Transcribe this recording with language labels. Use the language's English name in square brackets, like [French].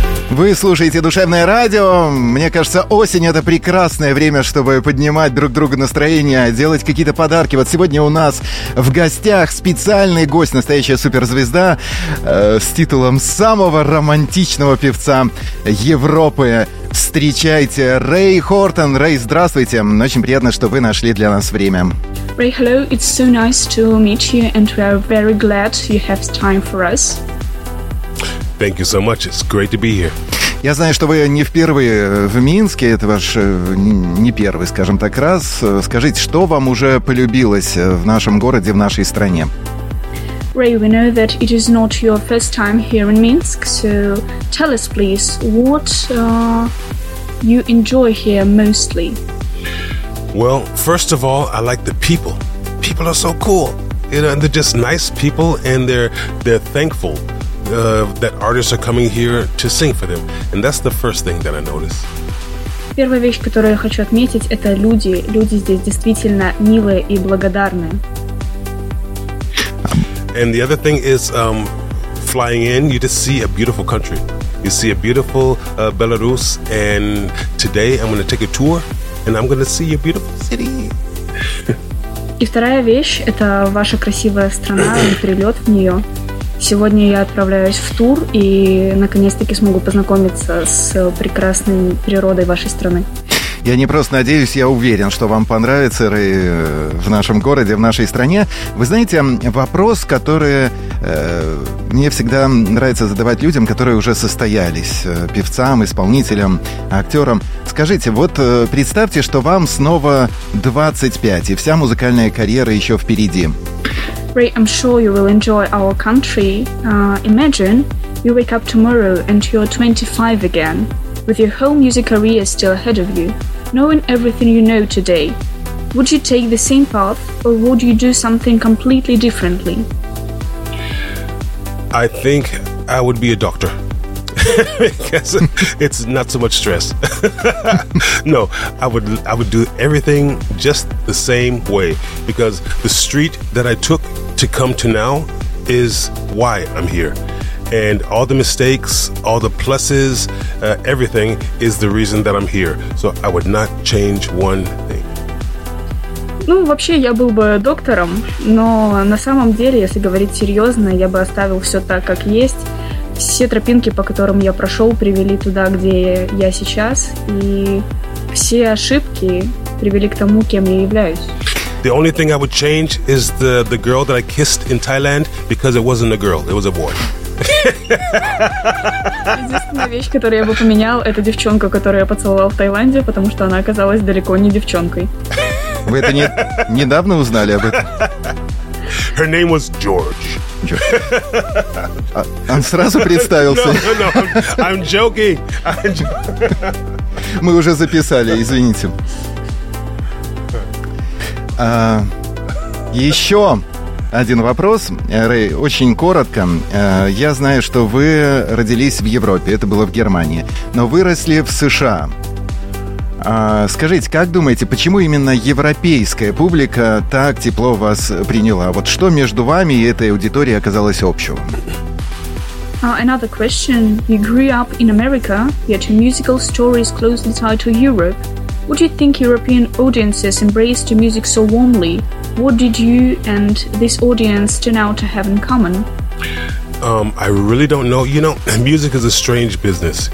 [Russian] Вы слушаете «Душевное радио». Мне кажется, осень – это прекрасное время, чтобы поднимать друг другу настроение, делать какие-то подарки. Вот сегодня у нас в гостях специальный гость, настоящая суперзвезда с титулом самого романтичного певца Европы. Встречайте, Рэй Хортон. Рэй, здравствуйте. Очень приятно, что вы нашли для нас время. [English] Рэй, hello. It's so nice to meet you, and we are very glad you have time for us. Thank you so much. It's great to be here. [Russian] Я знаю, что вы не впервые в Минске. Это ваш не первый, скажем так, раз. Скажите, что вам уже полюбилось в нашем городе, в нашей стране? [English] Ray, we know that it is not your first time here in Minsk. So tell us, please, what you enjoy here mostly? Well, first of all, I like the people. People are so cool. You know, they're just nice people, and they're thankful. That artists are coming here to sing for them, and that's the first thing that I notice. [Russian] Первая вещь, которую я хочу отметить, это люди. Люди здесь действительно милые и благодарные. [English] And the other thing is, flying in, you just see a beautiful country. You see a beautiful Belarus, and today I'm going to take a tour, and I'm going to see your beautiful city. [Russian] И вторая вещь, это ваша красивая страна и прилет в нее. Сегодня я отправляюсь в тур и наконец-таки смогу познакомиться с прекрасной природой вашей страны. Я не просто надеюсь, я уверен, что вам понравится, Рэй, в нашем городе, в нашей стране. Вы знаете, вопрос, который мне всегда нравится задавать людям, которые уже состоялись, певцам, исполнителям, актерам. Скажите, вот представьте, что вам снова 25, и вся музыкальная карьера еще впереди. [English] Ray, I'm sure you will enjoy our country. Imagine you wake up tomorrow and you're 25 again, with your whole music career still ahead of you, knowing everything you know today. Would you take the same path, or would you do something completely differently? I think I would be a doctor. Because it's not so much stress. No, I would do everything just the same way, because the street that I took to come to now is why I'm here, and all the mistakes, all the pluses, everything is the reason that I'm here. So I would not change one thing. [Russian] Ну, вообще, я был бы доктором, но на самом деле, если говорить серьезно, я бы оставил все так, как есть. Все тропинки, по которым я прошел, привели туда, где я сейчас, и все ошибки привели к тому, кем я являюсь. [English] The only thing I would change is the girl that I kissed in Thailand, because it wasn't a girl, it was a boy. [Russian] Единственная вещь, которую я бы поменял, это девчонка, которую я поцеловал в Таиланде, потому что она оказалась далеко не девчонкой. Вы это недавно узнали об этом? [English] Her name was George. [Russian] Он сразу представился. [English] No, I'm joking. [Russian] Мы уже записали, извините. Еще один вопрос, Рэй, очень коротко. Я знаю, что вы родились в Европе, это было в Германии, но выросли в США. Скажите, как думаете, почему именно европейская публика так тепло вас приняла? Вот что между вами и этой аудиторией оказалось общего? [English] Another question. You grew up in America, yet your musical story is closely tied to Europe. What do you think European audiences embraced your music so warmly? What did you and this audience turn out to have in common? I really don't know. You know, music is a strange business.